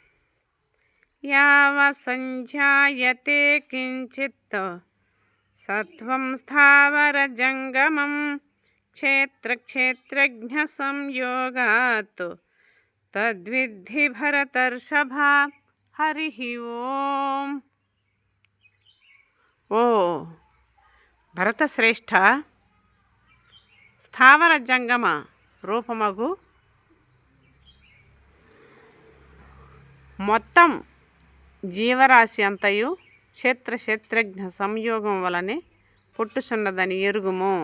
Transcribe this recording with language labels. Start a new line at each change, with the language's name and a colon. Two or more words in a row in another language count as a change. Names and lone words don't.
Sanskrit: यावसञ्जायते किञ्चित् सत्त्वं स्थावरजङ्गमं क्षेत्रक्षेत्रज्ञसंयोगात् तद्विद्धि भरतर्षभ। हरि ओम।
Telugu: ఓ భరతశ్రేష్ఠ, స్థావర జంగమ రూపమగు మొత్తం జీవరాశి అంతయు క్షేత్రజ్ఞ సంయోగం వలనే పుట్టుచున్నదని ఎరుగుము.